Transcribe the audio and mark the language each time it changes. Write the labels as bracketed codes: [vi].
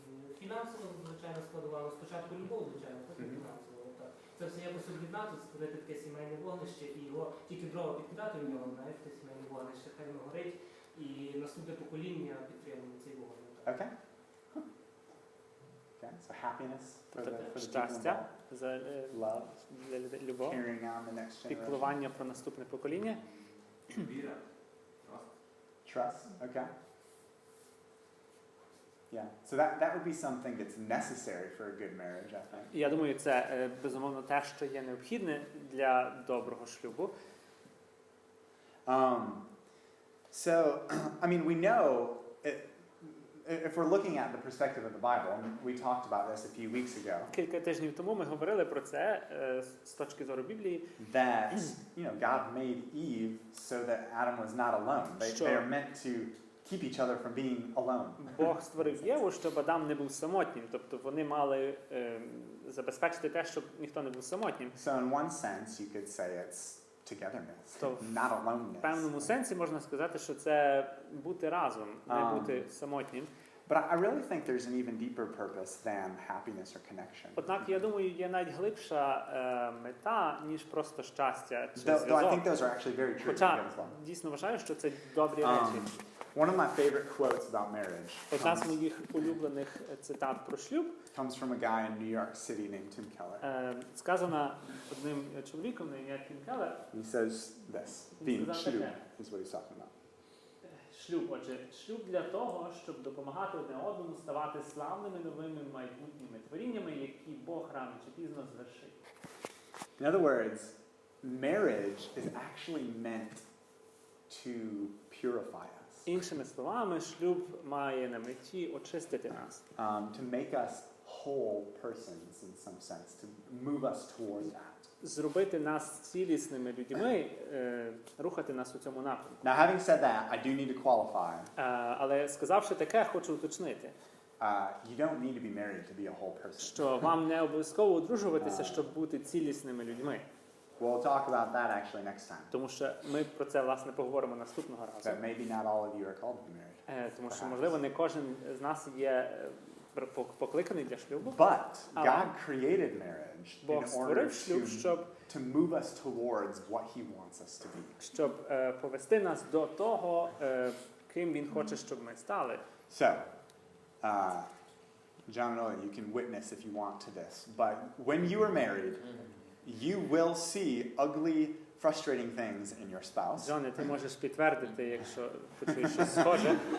[uk] І фінансово, звичайно, складова. Але спочатку любов, звичайно, потім фінансово. Так. Це все якось об'єднати, створити таке сімейне вогнище і його тільки дрова підкидати в нього, знаєш, те сімейне вогнище, хай воно горить. І наступне покоління підтримує цей вогонь. [en] Okay. Okay, so happiness for the people [uk] Щастя, [en] involved. Love, [uk] для людей, любов, [en] carrying on the next generation. [uk] піклування про наступне покоління. Віра. [en] Trust, okay. Yeah, so that would be something that's necessary for a good marriage, I think. [uk] Я думаю, це безумовно те, що є необхідне для доброго шлюбу. [en] So, we know, if we're looking at the perspective of the Bible, and we talked about this a few weeks ago, [uk] Кілька тижнів тому ми говорили про це з точки зору Біблії, [en] that, God made Eve so that Adam was not alone. They are meant to keep each other from being alone. [uk] Бог створив Єву, щоб Адам не був самотнім. Тобто вони мали забезпечити те, щоб ніхто не був самотнім. [en] So in one sense, you could say it's togetherness, [uk] То [en] not aloneness. [uk] в певному сенсі можна сказати, що це бути разом, не бути самотнім. [en] But I really think there's an even deeper purpose than happiness or connection. [uk] Однак, я думаю, є навіть глибша мета, ніж просто щастя чи [en] Though I [uk] зв'язок. [en] think those are actually very true. [uk] Хоча [en] as well. [uk] дійсно вважаю, що це добрі речі. [en] One of my favorite quotes about marriage [uk] Одна з моїх улюблених цитат про шлюб [en] comes from a guy in New York City named Tim Keller. [uk] Сказана одним чоловіком на ім'я Тім Келлер. [en] He says this, being шлюб is what he's talking about. [uk] Шлюб, отже, шлюб для того, щоб допомагати одне одному ставати славними новими майбутніми творіннями, які Бог рано чи пізно звершить. [en] In other words, marriage is actually meant to purify us. [uk] Іншими словами, шлюб має на меті очистити нас. [en] To make us whole persons in some sense, to move us toward that. [uk] Зробити нас цілісними людьми, рухати нас у цьому напрямку. [en] Now, having said that, I do need to qualify. [uk] Але сказавши таке, хочу уточнити, [en] You don't need to be married to be a whole person. [uk] що вам не обов'язково одружуватися, щоб бути цілісними людьми. [en] We'll talk about that actually next time. [uk] Тому що ми про це, власне, поговоримо наступного разу. [en] That maybe not all of you are called to be married. [uk] Тому що, можливо, не кожен з нас є покликаний для шлюбу. [en] But God created marriage [uk] Бог [en] in order [uk] створив шлюб, щоб [en] to move us towards what He wants us to be. [uk] Щоб повести нас до того, ким Він хоче, щоб ми стали. [en] So, John and Ola, you can witness if you want to this, but when you are married, you will see ugly, frustrating things in your spouse. [uk] Джоне, ти можеш підтвердити, якщо почуєш щось схоже.